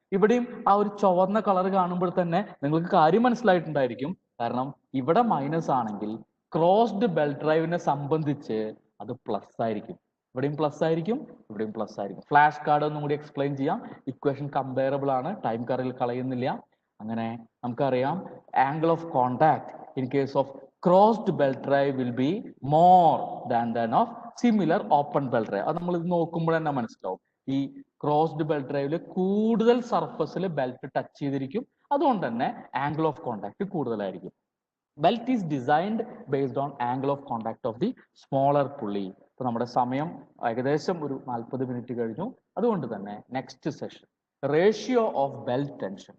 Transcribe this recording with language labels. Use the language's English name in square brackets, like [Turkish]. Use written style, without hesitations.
[Malayalam] ഇവിടെയും ആ ഒരു ചുവന്ന കളർ കാണുമ്പോൾ തന്നെ നിങ്ങൾക്ക് കാര്യം മനസ്സിലായിട്ടുണ്ടായിരിക്കും. കാരണം ഇവിടെ മൈനസ് ആണെങ്കിൽ ക്രോസ്ഡ് ബെൽറ്റ് ഡ്രൈവിനെ സംബന്ധിച്ച് അത് പ്ലസ് ആയിരിക്കും. ഇവിടെയും പ്ലസ് ആയിരിക്കും, ഇവിടെയും പ്ലസ് ആയിരിക്കും. ഫ്ലാഷ് കാർഡ് ഒന്നും കൂടി എക്സ്പ്ലെയിൻ ചെയ്യാം. ഇക്വേഷൻ കമ്പയറബിൾ ആണ്, ടൈം കറിൽ കളയുന്നില്ല. അങ്ങനെ നമുക്കറിയാം [English] Angle of contact in case of crossed belt drive will be more than that of similar open belt drive. [Malayalam] അത് നമ്മൾ ഇത് നോക്കുമ്പോൾ തന്നെ മനസ്സിലാവും. ഈ ക്രോസ്ഡ് ബെൽറ്റ് ഡ്രൈവിൽ കൂടുതൽ സർഫസിൽ ബെൽറ്റ് ടച്ച് ചെയ്തിരിക്കും, അതുകൊണ്ട് തന്നെ ആംഗിൾ ഓഫ് കോണ്ടാക്ട് കൂടുതലായിരിക്കും. [English] Belt is designed based on angle of contact of the smaller pulley. [Malayalam] ഇപ്പൊ നമ്മുടെ സമയം ഏകദേശം ഒരു 40 മിനിറ്റ് കഴിഞ്ഞു. അതുകൊണ്ട് തന്നെ next session ratio of belt tension.